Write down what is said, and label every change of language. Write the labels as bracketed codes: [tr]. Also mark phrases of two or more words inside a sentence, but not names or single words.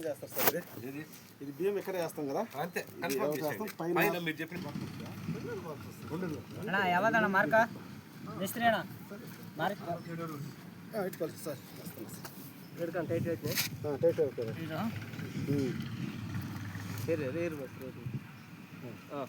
[te] చేస్తారు సార్ ఇది బియ్యం ఎక్కడే వేస్తాం కదా అంతే పైన మీరు చెప్పిన [kn] ಯಾವ್ದಣ್ಣ ಮಾರ್ಕ ಎಷ್ಟು ಅಣ್ಣ ಮಾರ್ಕ್ ಇಟ್ಕೊಳ್ಳಿ ಸರ್ ಹಿಡ್ಕೊಂಡು ಟೈಟ್ ಐತೆ ಟೈಟ್ ಹೇಳ್ತಾರೆ ಸರಿ ಅದೇ ಇರ್ಬೇಕು ಹಾಂ